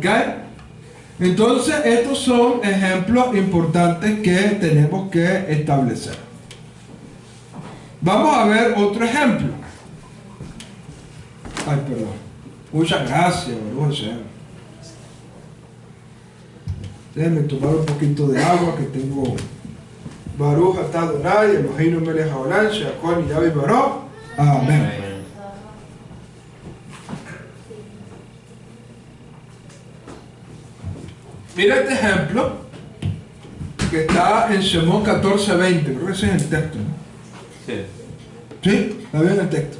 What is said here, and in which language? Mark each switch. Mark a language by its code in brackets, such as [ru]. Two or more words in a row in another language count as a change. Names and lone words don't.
[es] Entonces, estos son ejemplos importantes que tenemos que establecer. Vamos a ver otro ejemplo. Ay, perdón. Muchas gracias, [he] ברוך השם. [es] Déjenme tomar un poquito de agua que tengo. [he] ברוך אתה אדני אלהינו מלך העולם שהכל נהיה בדברו. [es] Amén. Mira este ejemplo que está en Shemot 14:20. Creo que ese es el texto, ¿no? Sí. ¿Sí? ¿Está bien el texto?